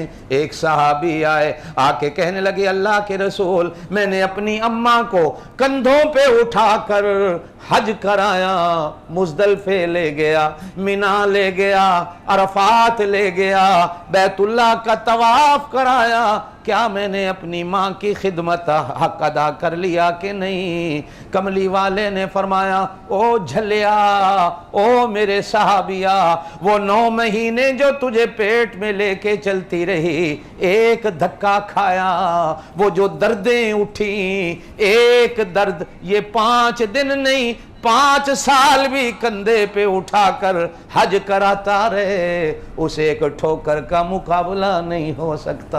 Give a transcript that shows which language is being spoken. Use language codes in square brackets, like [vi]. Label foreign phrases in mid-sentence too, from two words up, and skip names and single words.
[ur] ایک صحابی آئے, آ کے کہنے لگے اللہ کے رسول میں نے اپنی اماں کو کندھوں پہ اٹھا کر حج کرایا, مزدلفے لے گیا, مینا لے گیا, عرفات لے گیا, بیت اللہ کا طواف کرایا, کیا میں نے اپنی ماں کی خدمت حق ادا کر لیا کہ نہیں؟ کملی والے نے فرمایا او جھلیا، او میرے صحابیہ، وہ 9 مہینے جو تجھے پیٹ میں لے کے چلتی رہی، ایک دھکا کھایا، وہ جو دردیں اٹھیں، ایک درد، یہ 5 دن نہیں 5 سال بھی کندھے پہ اٹھا کر حج کراتا رہے، اسے ایک ٹھوکر کا مقابلہ نہیں ہو سکتا۔